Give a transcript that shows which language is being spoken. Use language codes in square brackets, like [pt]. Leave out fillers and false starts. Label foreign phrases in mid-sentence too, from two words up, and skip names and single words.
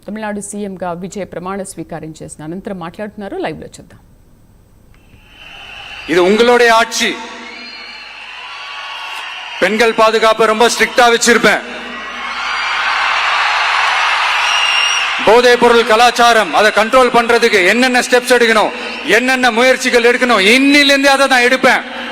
[te] తమిళనాడు సీఎంగా విజయ్ ప్రమాణ స్వీకారం చేసిన అనంతరం మాట్లాడుతున్నారు. లైవ్ లో చూద్దాం. [ta] இது உங்களுடைய ஆட்சி. பெண்கள் பாதுகாப்பு ரொம்ப ஸ்ட்ரிக்டா வச்சிருப்பேன். போதைப் பொருள் கலாச்சாரம் அதை கண்ட்ரோல் பண்றதுக்கு என்னென்ன ஸ்டெப்ஸ் எடுக்கணும், என்னென்ன முயற்சிகள் எடுக்கணும், இன்னிலிருந்து அதை நான் எடுப்பேன்.